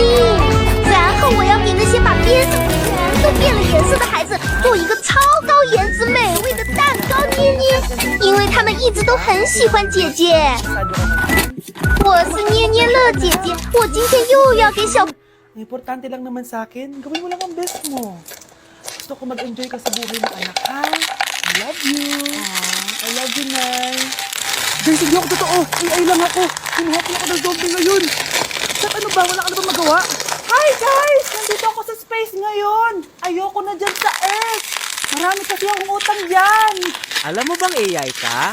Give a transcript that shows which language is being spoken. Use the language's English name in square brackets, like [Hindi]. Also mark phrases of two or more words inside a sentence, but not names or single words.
[Chinese] 然后我要给那些把边上全都变了颜色的孩子做一个超高颜值美味的蛋糕捏捏，因为他们一直都很喜欢姐姐。我是捏捏乐姐姐，我今天又要给小 [Filipino] Importante lang naman sa akin, gawin mo lang ang best mo. Gusto ko mag-enjoy ka sa buhay ng anak, ha? [English] I love you. I love you, [Filipino] Nay. Guys, hindi ako totoo. AI lang ako. Kumuha ko ng zombie ngayon. Sat, ano ba? Wala ka na ba magawa? [English] Hi, guys! [Filipino] Nandito ako sa space ngayon. Ayoko na dyan sa Earth. Marami kasi akong utang dyan. Alam mo bang AI ka?